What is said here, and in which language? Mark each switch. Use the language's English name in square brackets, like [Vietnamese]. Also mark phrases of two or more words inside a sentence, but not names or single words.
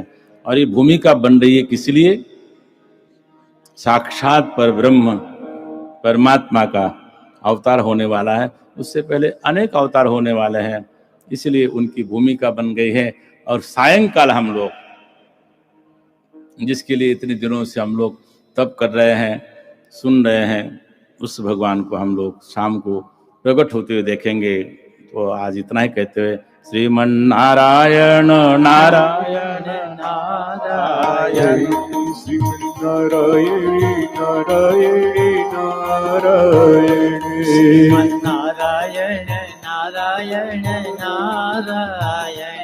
[Hindi] और ये भूमिका बन रही है किस लिए? साक्षात पर ब्रह्म परमात्मा का अवतार होने वाला है, उससे पहले अनेक अवतार होने वाले हैं, इसलिए उनकी भूमिका बन गई है। और सायंकाल हम लोग, जिसके लिए इतने दिनों से हम लोग तप कर रहे हैं, सुन रहे हैं, उस भगवान को हम लोग शाम को प्रकट होते हुए देखेंगे। तो आज इतना ही कहते हुए श्रीमन नारायण नारायण नारायण श्रीमन्नारायण नारायण नारायण नारायण नारायण नारायण